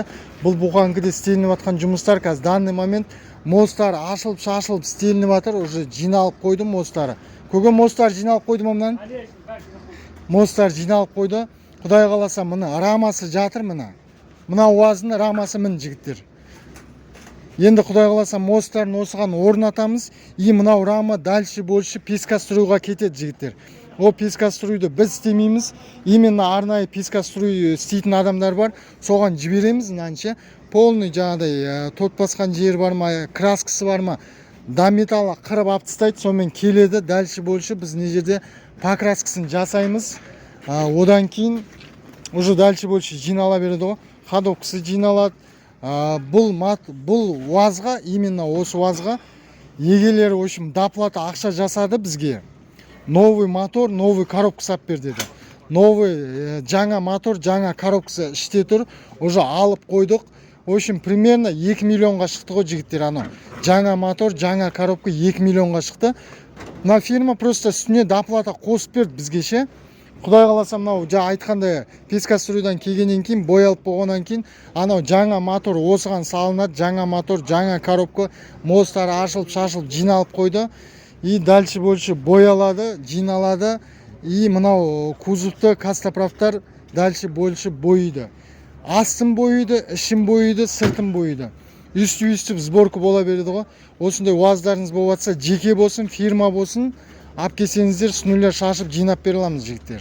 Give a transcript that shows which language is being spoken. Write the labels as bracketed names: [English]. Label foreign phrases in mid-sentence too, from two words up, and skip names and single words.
[Kazakh] Бұл буханкіде істелініп жатқан жұмыстар қазір [Russian] данный момент [Kazakh] мостар ашылып, шашылып, істелініп жатыр, уже жиналып қойды мостары. Көге мостар жиналып қойды мамнан? Мостар жиналып қойды. Құдай қаласа, мына рамасы жатыр мына. Мына УАЗдың рамасы мін жігіттер. Енді Құдай қаласа мостарын осыған орнатамыз. И мынау рама [Russian] дальше больше [Kazakh] пескоструйға кетеді жігіттер. О пескоструйды біз істемейміз. Именно арнайы пескоструй істейтін адамдар бар. Соған жібереміз мынанша. Полный жаңадай тот басқан жер бар ма, краскасы бар ма, [Russian] до металла [Kazakh] қырып алып тастайды, сонымен келеді. [Russian] Дальше больше [Kazakh] біз не жерде покраскасын жасаймыз. Одан кейін [Russian] уже дальше больше [Kazakh] жинала береді ғой. Ходовкасы жиналады. Бұл УАЗға, именно осы УАЗға егелері, [Russian] в общем, [Kazakh] доплата ақша жасады бізге. [Russian] Новый мотор, новый коробка [Kazakh] сап бер деді. Новый жаңа мотор, жаңа коробкасы іште тұр. Уже алып қойдық. [Russian] В общем, примерно [Kazakh] 2 миллионға шықты ғой жігіттер ано. Жаңа мотор, жаңа коробка 2 миллионға шықты. Мына фирма просто үстіне доплата қосып берді бізге ше. Құдай қаласа мынау айтқандай пескоструйдан келгеннен кейін, боялып болғаннан кейін, анау жаңа мотор осыған салынады, жаңа мотор, жаңа коробка, мостары ашылып, шашылып, жиналып қойды. И [Russian] дальше больше [Kazakh] боялады, жиналады. И мынау кузовты костоправтар [Russian] дальше больше [Kazakh] бойды. Астын бойды, ішін бойды, сыртын бойды. Үсті сборка бола береді ғой. Осындай УАЗдарыңыз болып жатса, жеке болсын, фирма болсын, алып келсеңіздер, [Russian] с нуля [Kazakh] шашып жинап бере аламыз жігіттер.